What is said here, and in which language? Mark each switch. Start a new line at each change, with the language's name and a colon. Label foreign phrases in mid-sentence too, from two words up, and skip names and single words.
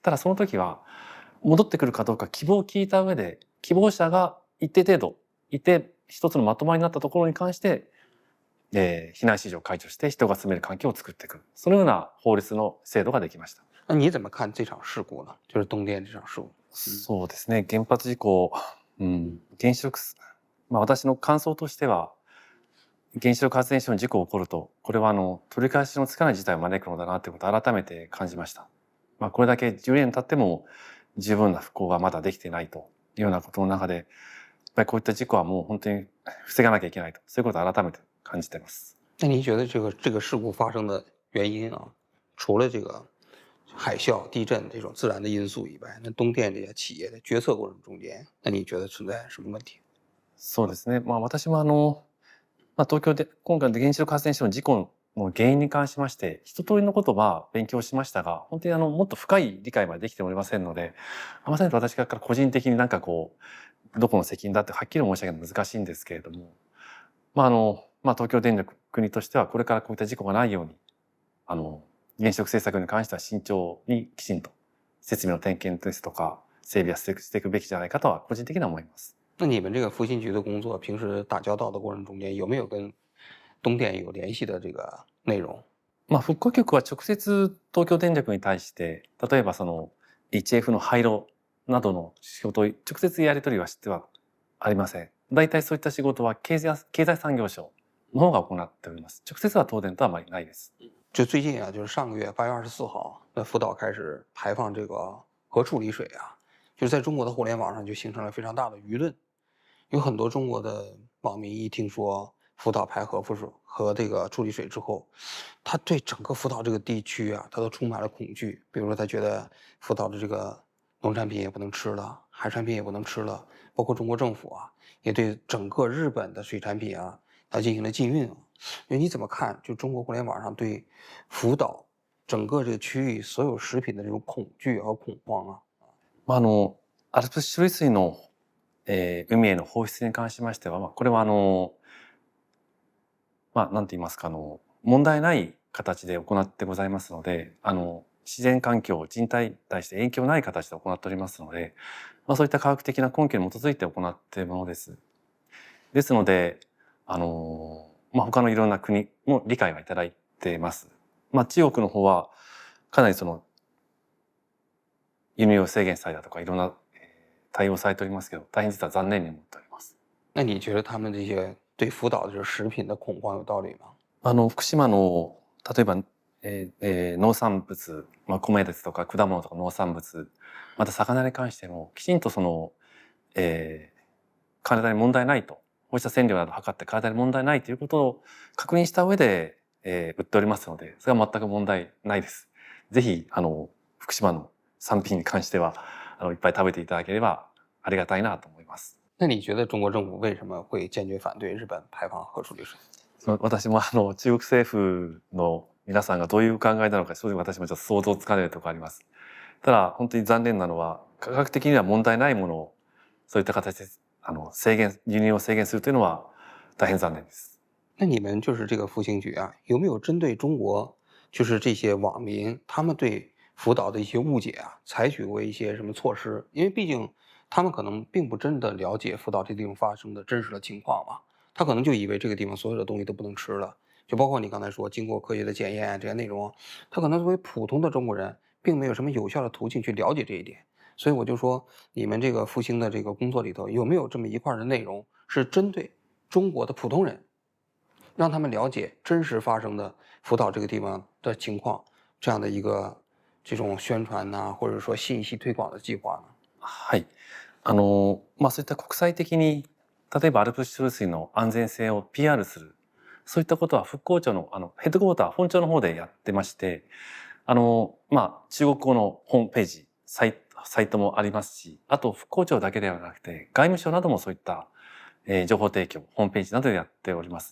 Japanese: ただその時は戻ってくるかどうか希望を聞いた上で、希望者が一定程度いて一つのまとまりになったところに関して、避難指示を解除して人が住める環境を作っていく、そのような法律の制度ができました。
Chinese: 那你怎么看这场事故呢？就是东電这场事故。
Japanese: そうですね。原発事故、原子力、私の感想としては、原子力発電所の事故が起こると、これは取り返しのつかない事態を招くのだなということを改めて感じました。これだけ10年経っても十分な復興がまだできていないというようなことの中で、やっぱりこういった事故はもう本当に防がなきゃいけないと、そういうことを改めて感じています。
Chinese: 那您觉得这个事故发生的原因啊，除了这个海啸、地震这种自然的因素以外，那东電这些企业的决策过程中间，那你觉得存在什么问題？
Japanese: そうですね。私も東京で今回の原子力発電所の事故の原因に関しまして一通りのことは勉強しましたが、本当にもっと深い理解までできておりませんので、まさに私から個人的になんかこうどこの責任だってはっきり申し上げるのは難しいんですけれども、東京電力国としてはこれからこういった事故がないように原子力政策に関しては慎重にきちんと設備の点検ですとか整備はしていくべきじゃないかとは個人的には思います。
Chinese: 那你们这个复兴局的工作，平时打交道的过程中间，有没有跟东電有联系的这个内容？
Japanese: 復興局は直接東京電力に対して例えばその HF の廃炉などの仕事を直接やり取りはしてはありません。大体そういった仕事は経済産業省の方が行っております。直接は東電とはあまりないです。
Chinese: 就最近啊，就是上个月8月24号，那福岛开始排放这个核处理水啊，就是在中国的互联网上就形成了非常大的舆论。有很多中国的网民一听说福岛排核水和这个处理水之后，他对整个福岛这个地区啊，他都充满了恐惧。比如说，他觉得福岛的这个农产品也不能吃了，海产品也不能吃了，包括中国政府啊，也对整个日本的水产品啊，它进行了禁运啊。你怎么看？就中国互联网上对福岛整个这个区域所有食品的这种恐惧和恐慌啊？
Japanese: アルプス処理水の、海への放出に関しましては、これはなんて言いますか問題ない形で行ってございますので、自然環境人体に対して影響ない形で行っておりますので、そういった科学的な根拠に基づいて行っているものです。ですので他のいろんな国も理解はいただいています。中国の方はかなりその輸入を制限されたとかいろんな対応されておりますけど、大変実は残念に思っております。
Chinese: 那你觉得他们这些对福岛的这食品的恐慌有道理吗？
Japanese: 福島の例えば、農産物、米ですとか果物とか農産物、また魚に関してもきちんとその、体に問題ないと、放射線量などを測って体に問題ないということを確認した上で、売っておりますので、それは全く問題ないです。ぜひ福島の産品に関してはいっぱい食べていただければありがたいなと思います。
Chinese: 那你觉得中国政府为什么会坚决反对日本排放核处理水？
Japanese: 私も中国政府の皆さんがどういう考えなのか正直私もちょっと想像つかないところあります。ただ本当に残念なのは科学的には問題ないものをそういった形で輸入を制限するというのは大変残念です。
Chinese: 那你们就是这个复兴局啊，有没有针对中国就是这些网民他们对福岛的一些误解啊，采取过一些什么措施？因为毕竟他们可能并不真的了解福岛这地方发生的真实的情况嘛，他可能就以为这个地方所有的东西都不能吃了，就包括你刚才说经过科学的检验啊这些内容，他可能作为普通的中国人，并没有什么有效的途径去了解这一点。所以我就说，你们这个复兴的这个工作里头，有没有这么一块的内容是针对中国的普通人，让他们了解真实发生的福岛这个地方的情况，这样的一个这种宣传呐，或者说信息推广的计划呢？
Japanese: はい。そういった国際的に例えばアルプス処理水の安全性を PR する、そういったことは復興庁のヘッドクォーター本庁の方でやってまして、中国語のホームページサイトもありますし、あと復興庁だけではなくて外務省などもそういった、情報提供ホームページなどでやっております。